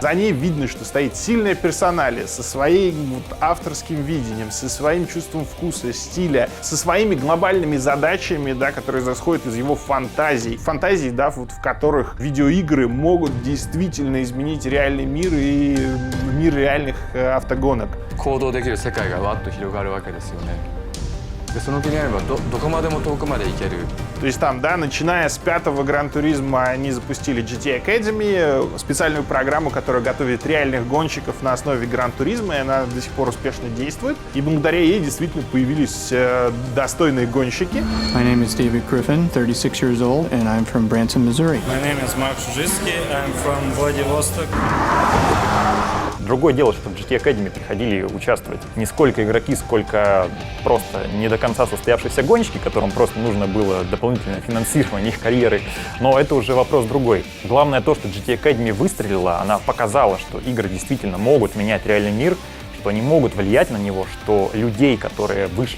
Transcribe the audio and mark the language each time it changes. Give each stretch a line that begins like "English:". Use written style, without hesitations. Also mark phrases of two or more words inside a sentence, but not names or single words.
Russian: За ней видно, что стоит сильная персоналия со своим авторским видением, со своим чувством вкуса, стиля, со своими глобальными задачами, которые исходят из его фантазий. Фантазий, в которых видеоигры могут действительно изменить реальный мир и мир реальных автогонок.
Japanese: 行動できる世界がわっと広がるわけですよね。でその気になればどこまでも遠くまで行ける。
Russian: То есть начиная с 5-го Гран-туризма, они запустили GT Academy, специальную программу, которая готовит реальных гонщиков на основе Гран-туризма, и она до сих пор успешно действует. И благодаря ей действительно появились достойные гонщики.
English: My name is David Griffin, 36 years old, and I'm from Branson, Missouri. My name is Mark Szujewski, I'm from Vladivostok.
Russian: Другое дело, что в GT Academy приходили участвовать не сколько игроки, сколько просто не до конца состоявшиеся гонщики, которым просто нужно было дополнительное финансирование их карьеры. Но это уже вопрос другой. Главное то, что GT Academy выстрелила, она показала, что игры действительно могут менять реальный мир, что они могут влиять на него, что людей, которые вышли